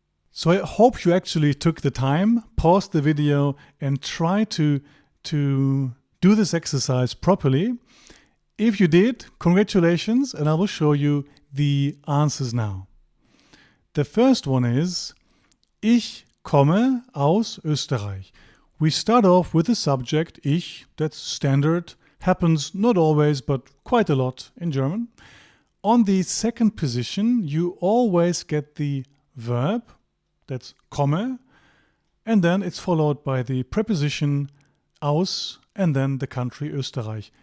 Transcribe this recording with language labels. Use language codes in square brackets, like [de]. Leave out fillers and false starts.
[en] So I hope you actually took the time, paused the video, and try to do this exercise properly. If you did, congratulations, and I will show you the answers now. The first one is [de] Ich komme aus Österreich. [en] We start off with the subject ich, that's standard, happens not always but quite a lot in German. On the second position, you always get the verb, that's komme, and then it's followed by the preposition aus and then the country Österreich.